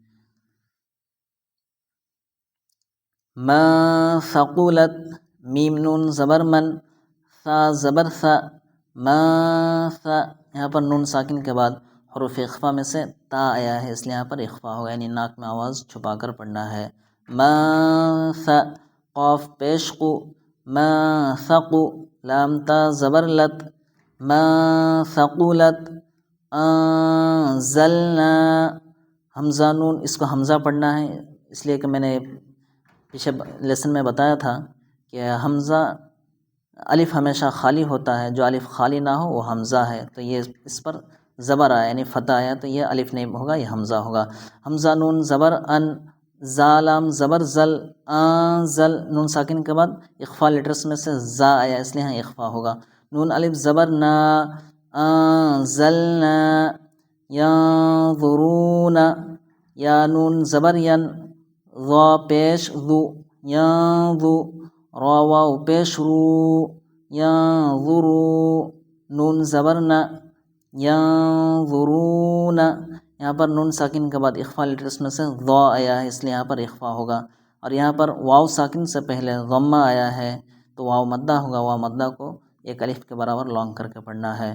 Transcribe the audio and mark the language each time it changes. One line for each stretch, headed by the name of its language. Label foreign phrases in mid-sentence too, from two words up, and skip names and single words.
Arabic: ما ثقلت،
Urdu: میم نون زبر من، ثا زبر ثا،
Arabic: ما ثا،
Urdu: یہاں پر نون ساکن کے بعد حروف اخفا میں سے تا آیا ہے، اس لیے یہاں پر اخفا ہوگا، یعنی ناک میں آواز چھپا کر پڑھنا ہے۔
Arabic: ما ثا،
Urdu: قاف پیش قو،
Arabic: ما ثقو،
Urdu: لام تا زبر لت،
Arabic: ما ثقلت،
Urdu: انزلنا، حمزہ نون، اس کو حمزہ پڑھنا ہے، اس لیے کہ میں نے پیچھے لیسن میں بتایا تھا کہ حمزہ الف ہمیشہ خالی ہوتا ہے، جو الف خالی نہ ہو وہ حمزہ ہے، تو یہ اس پر زبر آیا یعنی فتح آیا، تو یہ الف نہیں ہوگا، یہ حمزہ ہوگا۔ حمزہ نون زبر ان، زالام زبر زل، انزل، نون ساکن کے بعد اخفا لیٹرس میں سے زا آیا، اس لیے یہاں اخفا ہوگا۔ نون الف زبر نا، انزلنا، ینظرون، یا نون زبر ین، ضا پیش ذو، ینظو، را واو پیش رو، ینظرو، نون زبر نا، ینظرون، یہاں پر نون ساکن کے بعد اخفا لیٹرس میں سے ضا آیا ہے، اس لیے یہاں پر اخفا ہوگا، اور یہاں پر واو ساکن سے پہلے ضمہ آیا ہے تو واو مدہ ہوگا، واو مدہ کو ایک الف کے برابر لانگ کر کے پڑھنا ہے۔